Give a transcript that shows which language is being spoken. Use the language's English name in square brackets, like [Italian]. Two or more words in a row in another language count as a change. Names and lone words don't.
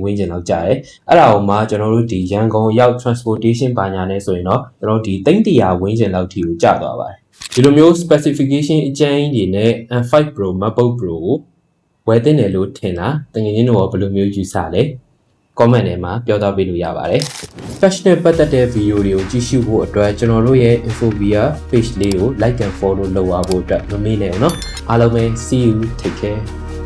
[Burmese] န်းကျင်လောက်ကျတယ်အဲ့ဒါအောင်မှကျွန်တော်တို့ဒီရန်ကုန်ရောက် transportation ဘာညာနဲ့ဆိုရင်တော့ကျွန်တော်ဒီ300ဝန်းကျင်လောက်ထိကိုကျသွားပါတယ်ဒီလိုမျိုး specification အကျဉ်းကြီးတွေနဲ့ M5 Pro MacBook Pro ကိုဝယ်တင်တယ်လို့ထင်တာတကယ်ချင်းတော့ဘယ်လိုမျိုးယူဆလဲ comment ထဲမှာပြောထားပေးလို့ရပါတယ် fashion နဲ့ပတ်သက်တဲ့ video တွေကိုကြည့်ရှုဖို့အတွက်ကျွန်တော်တို့ရဲ့ Infovia page လေးကို [English] like and follow [Burmese] လုပ်အားဖို့အတွက်မမေ့နဲ့ဘူးเนาะအားလုံးပဲ [English] see you take care